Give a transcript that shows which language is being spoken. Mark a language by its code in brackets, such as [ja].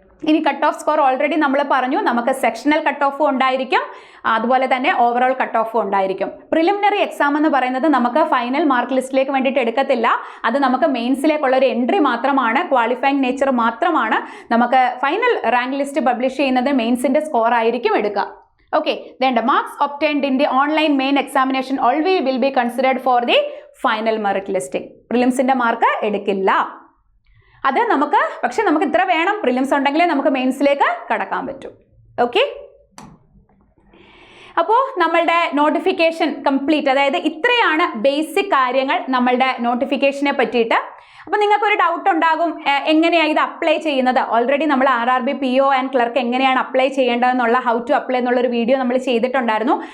[ml] ഇനി cut off score already നമ്മൾ പറഞ്ഞു, നമുക്ക് സെക്ഷണൽ കട്ട് ഓഫും ഉണ്ടായിരിക്കും, അതുപോലെ തന്നെ ഓവറോൾ കട്ട് ഓഫും ഉണ്ടായിരിക്കും. പ്രിലിമിനറി എക്സാം എന്ന് പറയുന്നത് നമുക്ക് ഫൈനൽ മാർക്ക് ലിസ്റ്റിലേക്ക് വേണ്ടിയിട്ട് എടുക്കത്തില്ല. അത് നമുക്ക് മെയിൻസിലേക്കുള്ള ഒരു എൻട്രി മാത്രമാണ്, ക്വാളിഫയിങ് നേച്ചർ മാത്രമാണ്. നമുക്ക് ഫൈനൽ റാങ്ക് ലിസ്റ്റ് പബ്ലിഷ് ചെയ്യുന്നത് മെയിൻസിന്റെ സ്കോർ ആയിരിക്കും എടുക്കുക. [en] Okay, then the marks obtained in the online main examination always will be considered for the final merit listing. [ml] പ്രിലിംസിന്റെ mark എടുക്കില്ല. അത് നമുക്ക്, പക്ഷെ നമുക്ക് ഇത്ര വേണം, പ്രിലിംസ് ഉണ്ടെങ്കിലേ നമുക്ക് മെയിൻസിലേക്ക് കടക്കാൻ പറ്റും. ഓക്കെ, അപ്പോൾ നമ്മളുടെ നോട്ടിഫിക്കേഷൻ കംപ്ലീറ്റ്, അതായത് ഇത്രയാണ് ബേസിക് കാര്യങ്ങൾ നമ്മളുടെ നോട്ടിഫിക്കേഷനെ പറ്റിയിട്ട്. അപ്പോൾ നിങ്ങൾക്കൊരു ഡൗട്ട് ഉണ്ടാകും, എങ്ങനെയാണ് ഇത് അപ്ലൈ ചെയ്യുന്നത്? ഓൾറെഡി നമ്മൾ RRB PO ആൻഡ് ക്ലർക്ക് എങ്ങനെയാണ് അപ്ലൈ ചെയ്യേണ്ടതെന്നുള്ള [en] how to apply [ml] എന്നുള്ളൊരു വീഡിയോ നമ്മൾ ചെയ്തിട്ടുണ്ടായിരുന്നു.